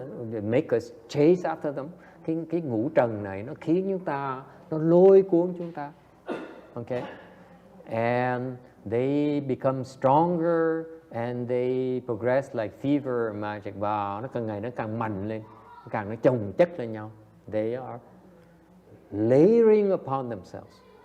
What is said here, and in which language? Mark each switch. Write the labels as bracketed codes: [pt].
[en] They make us chase after them. [vi] Cái ngũ trần này nó khiến chúng ta, nó lôi cuốn chúng ta. [en] Okay? And they become stronger and they progress like fever and magic. [vi] Và nó càng ngày nó càng mạnh lên, nó chồng chất lên nhau. [en] They are layering upon themselves.